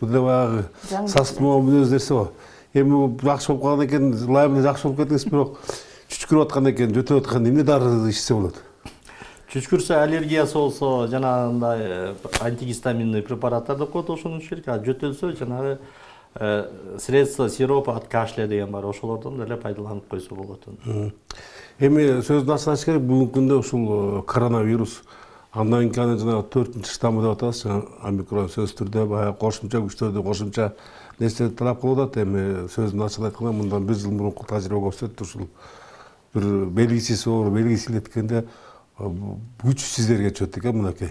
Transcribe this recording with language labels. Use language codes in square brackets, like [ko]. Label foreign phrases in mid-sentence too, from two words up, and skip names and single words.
[ky] Бул да баягы састымоо мүнөз нерсе го. Эми жакшы болуп калган экен, ылайым эле жакшы болуп кеттиңиз, бирок чүчкүрүп аткан экен, жөтөп аткан эмне дары ичсе болот? Чүчкүрсө, аллергиясы болсо, жанагындай [ru] антигистаминный препараттар [ky] деп коет, ошону ичиш керек. А жөтөлсө, жанагы [ru] средство сироп от кашля [ky] деген бар, ошолордон деле пайдаланып койсо болот. Эми сөздүн ачыгын айтыш керек, бүгүнкү күндө ушул коронавирус, андан кийин жанагы 4-нчы штаммы деп атабыз, омикрон сөзсүз түрдө баягы кошумча күчтөрдү, кошумча нерселерди талап кылып атат. Эми сөздүн ачыгын айтканда, мындан 1 жыл мурунку тажрыйба көрсөттү, ушул бир белгисиз оору белгисиз эткенде күч сиздерге чөт экен, мынакей.